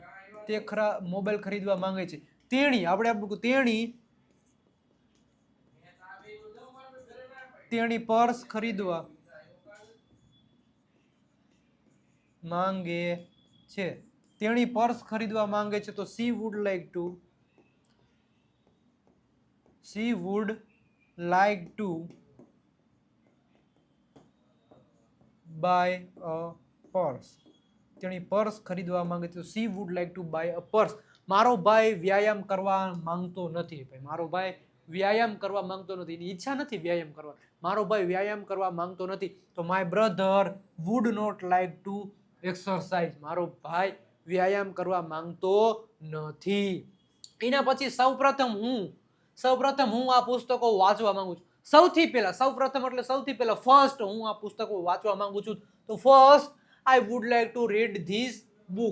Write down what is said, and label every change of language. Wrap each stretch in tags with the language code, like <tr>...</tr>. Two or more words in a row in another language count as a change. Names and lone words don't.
<gu>તે મોબાઈલ ખરીદવા માંગે છે. તેણી આપણે આપણું તેણી પર્સ ખરીદવા માંગે છે. તેણી પર્સ ખરીદવા માંગે છે તો</gu> <en>she would like to buy a purse.</en> <gu>તેણી પર્સ ખરીદવા માંગે છે તો</gu> <en>she would like to buy a purse.</en> <gu>મારો ભાઈ વ્યાયામ કરવા માંગતો નથી. ભાઈ મારો ભાઈ વ્યાયામ કરવા માંગતો નથી, એની ઈચ્છા નથી વ્યાયામ કરવા. મારો ભાઈ વ્યાયામ કરવા માંગતો નથી તો</gu> <en>my brother would not like to exercise.</en> <gu>મારો ભાઈ વ્યાયામ કરવા માંગતો નથી. એના પછી સૌપ્રથમ હું આ પુસ્તકો વાંચવા માંગુ છું. સૌપ્રથમ એટલે સૌથી પહેલા ફર્સ્ટ હું આ પુસ્તકો વાંચવા માંગુ છું તો</gu> <en>first I would like to read this book.</en>